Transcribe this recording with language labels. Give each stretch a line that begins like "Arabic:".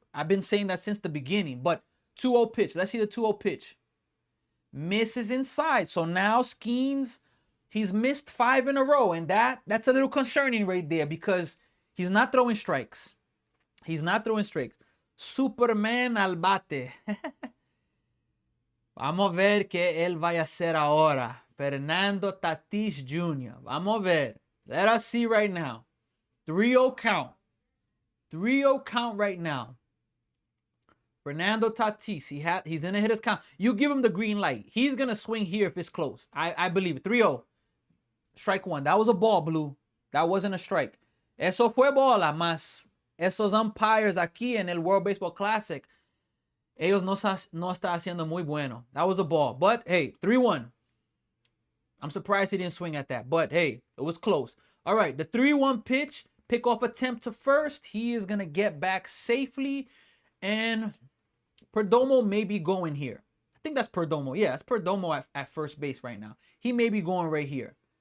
English: I've been saying that since the beginning, but 2-0 pitch. Let's see the 2-0 pitch. Misses inside. So now Skenes He's missed 5 in a row, and that's a little concerning right there because he's not throwing strikes. He's not throwing strikes.
Spanish: Superman al bate. Vamos a ver qué él vaya a hacer ahora.
English: Fernando Tatis Jr.
Spanish: Vamos a ver.
English: Let us see right now. 3-0 count. 3-0 count right now. Fernando Tatis, he's in a hitter's count. You give him the green light. He's going to swing here if it's close. I believe it. 3-0. Strike 1. That was a ball, Blue. That wasn't a strike.
Spanish: Eso fue bola, mas esos umpires aquí en el World Baseball Classic, ellos no está haciendo muy bueno.
English: That was a ball. But, hey, 3-1. I'm surprised he didn't swing at that. But, hey, it was close. All right, the 3-1 pitch, pickoff attempt to first. He is going to get back safely. And Perdomo may be going here. I think that's Perdomo. Yeah, that's Perdomo at first base right now. He may be going right here.